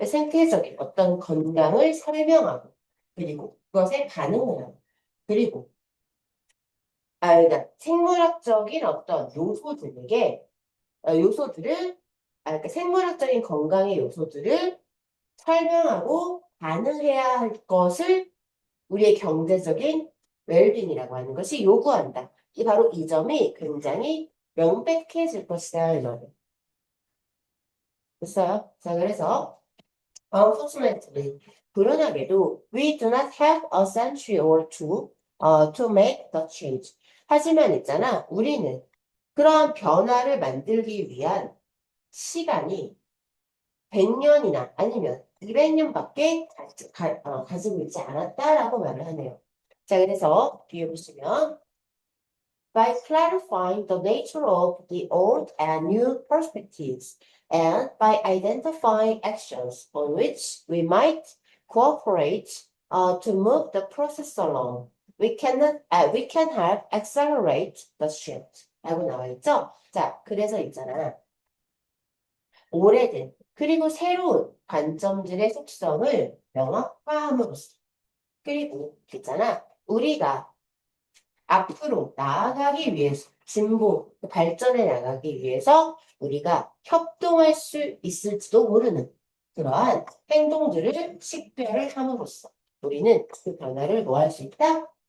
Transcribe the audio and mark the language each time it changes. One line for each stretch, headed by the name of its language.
Korean: 생태적인 어떤 건강을 설명하고 그리고 그것에 반응을 하고 그리고 그러니까 생물학적인 어떤 요소들에게 요소들을 그러니까 생물학적인 건강의 요소들을 설명하고 반응해야 할 것을 우리의 경제적인 웰빙이라고 하는 것이 요구한다. 이 바로 이 점이 굉장히 명백해질 것이다. 이 말이에요. 됐어요? 자, 그래서
English: unfortunately,
Korean: 불운하게도
English: we do not have a century or two to make the change.
Korean: 하지만 있잖아, 우리는 그러한 변화를 만들기 위한 시간이 100년이나 아니면 200년밖에 가지고 있지 않았다라고 말을 하네요. 자, 그래서 뒤에 보시면
English: by clarifying the nature of the old and new perspectives and by identifying actions on which we might cooperate to move the process along. We can help accelerate the shift.
Korean: 라고 나와 있죠? 자, 그래서 있잖아. 오래된 그리고 새로운 관점들의 속성을 명확화함으로써. 그리고 있잖아. 우리가 앞으로 나아가기 위해서, 진보, 발전해 나가기 위해서 우리가 협동할 수 있을지도 모르는 그러한 행동들을 식별을 함으로써 우리는 그 변화를 뭐 할 수 있다?